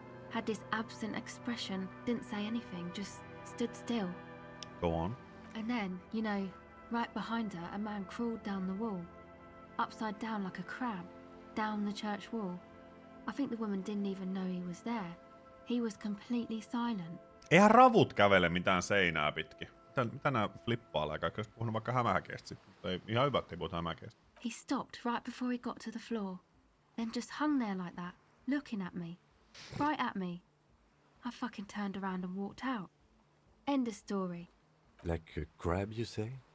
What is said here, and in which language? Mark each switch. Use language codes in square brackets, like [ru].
[en] Had this absent expression, didn't say anything, just stood still. Go on. And then, you know, right behind her, a man crawled down the wall. Upside down like a crab, down the church wall. I think the woman didn't even know he was there. He was completely silent. [fi] Eihän ravut kävele mitään seinää pitkin. Mitä nää flippailee? Kaikki olisi puhunut vaikka hämähäkeestä sitten. Ei, ihan hyvä, ettei puhuta hämähäkeestä. [en] He stopped right before he got to the floor. Then just hung there like that, looking at me. Right at me. I fucking turned around and walked out. End of story. Like a crab, you say?